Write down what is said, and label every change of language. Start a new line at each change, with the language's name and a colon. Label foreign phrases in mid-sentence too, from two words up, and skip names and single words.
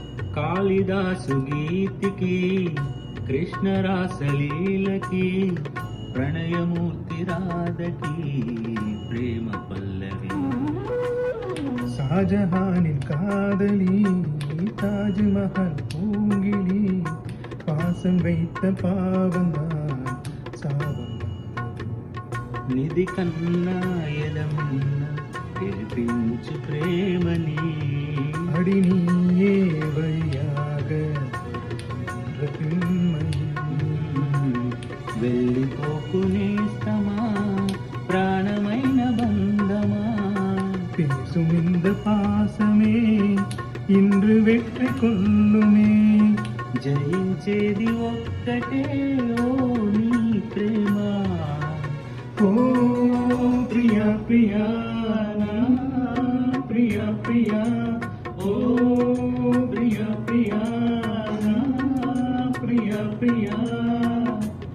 Telugu: కాళిదాసు గీతికి కృష్ణ రాసలీలకి ప్రణయమూర్తి రాధకి ప్రేమ పల్లవి.
Tamil: ஷாஜஹானின் காதலி தாஜ்மஹல் பூங்கிலி பாசம் வைத்த பாவந்தான் சாபம்.
Telugu: నిధి కన్నా ఎదమున్న గెలిపించు ప్రేమని
Tamil: அடி நீயே வழியாக
Telugu: వెళ్ళిపోకునేస్తమా ప్రాణమైన బంధమా.
Tamil: பேசும் இந்த பாசமே இன்று வெற்றி கொள்ளுமே.
Telugu: జయించేది ఒక్కటే ఓ నీ ప్రేమ. ఓ ప్రియా ప్రియా నా ప్రియా ప్రియా, ఓ ప్రియా ప్రియా నా ప్రియా ప్రియా.